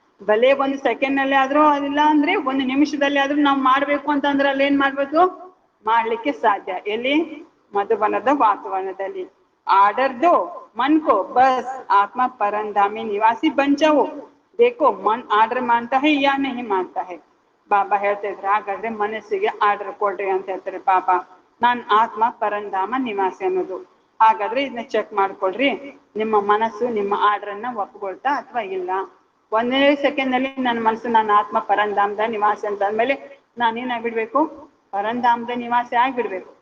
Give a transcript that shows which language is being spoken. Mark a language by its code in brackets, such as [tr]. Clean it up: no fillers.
[kn] ಭಲೆ ಒಂದು ಸೆಕೆಂಡ್ ನಲ್ಲಿ ಆದ್ರೂ ಇಲ್ಲ ಅಂದ್ರೆ ಒಂದು ನಿಮಿಷದಲ್ಲಿ ಆದ್ರೂ ನಾವು ಮಾಡ್ಬೇಕು ಅಂತಂದ್ರೆ ಅಲ್ಲಿ ಏನ್ ಮಾಡ್ಬೇಕು, ಮಾಡ್ಲಿಕ್ಕೆ ಸಾಧ್ಯ. ಎಲ್ಲಿ, ಮಧುಬನದ ವಾತಾವರಣದಲ್ಲಿ. [hi] ಆರ್ಡರ್ ದೋ ಮನ್ ಕೋ ಬಸ್ ಆತ್ಮ ಪರಂಧಾಮಿ ನಿವಾಸಿ ಬನ್ ಜಾವೋ. देखो मन आर्डर मानता है या नहीं मानता है. [kn] ಬಾಬಾ ಹೇಳ್ತಾ ಇದ್ರು ಹಾಗಾದ್ರೆ ಮನಸ್ಸಿಗೆ ಆರ್ಡರ್ ಕೊಡ್ರಿ ಅಂತ ಹೇಳ್ತಾರೆ ಬಾಬಾ. ನಾನ್ ಆತ್ಮ ಪರಂಧಾಮ ನಿವಾಸಿ ಅನ್ನೋದು. ಹಾಗಾದ್ರೆ ಇದನ್ನ ಚೆಕ್ ಮಾಡ್ಕೊಳ್ರಿ, ನಿಮ್ಮ ಮನಸ್ಸು ನಿಮ್ಮ ಆರ್ಡರ್ ಅನ್ನ ಒಪ್ಕೊಳ್ತಾ ಅಥವಾ ಇಲ್ಲ. ಒಂದೇ ಸೆಕೆಂಡ್ ನಲ್ಲಿ ನನ್ನ ಮನಸ್ಸು ನನ್ನ ಆತ್ಮ ಪರಂಧಾಮದ ನಿವಾಸಿ ಅಂತ ಅಂದ್ಮೇಲೆ ನಾನೇನಾಗ್ಬಿಡ್ಬೇಕು, ಪರಂಧಾಮದ ನಿವಾಸಿ ಆಗ್ಬಿಡ್ಬೇಕು.